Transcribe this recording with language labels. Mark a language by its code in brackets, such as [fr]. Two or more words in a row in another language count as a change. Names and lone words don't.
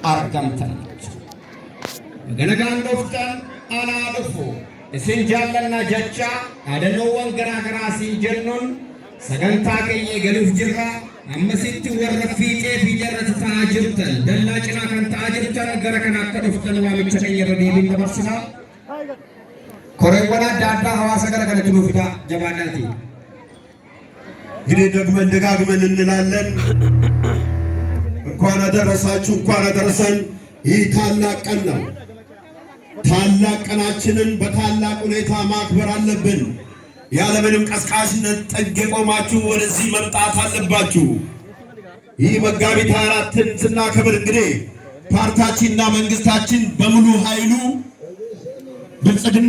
[om] Ganagaan dhuftan alaa dhufu isin jaallannaa jecha dhaadannoowwan garaagaraa isin jennuun sagantaa keenya eegaluuf jirra. Ammasitti warra fiixee fi jarrata ta'aa jirtan dallaa cinaa kan ta'aa jirtan gara kana akka dhuftan waamicha keenya irra deebiin dabarsinaa. Koreewwan adda addaa hawaasa gara kana jiruuf jabaadhaati. [am] እንግዲህ ደግመን ደጋግመን እንላለን እንኳን አደረሳችሁ እንኳን አደረሰን። ይህ ታላቅ ቀን ነው። ታላቅ ቀናችንን በታላቅ ሁኔታ ማክበር አለብን። ያለምንም ቀስቃሽነት ጥግ ቆማችሁ ወደዚህ መምጣት አለባችሁ። ይህ መጋቢት 24ን ስናከብር እንግዲህ ፓርቲያችንና መንግስታችን በሙሉ ኃይሉ ብልጽግና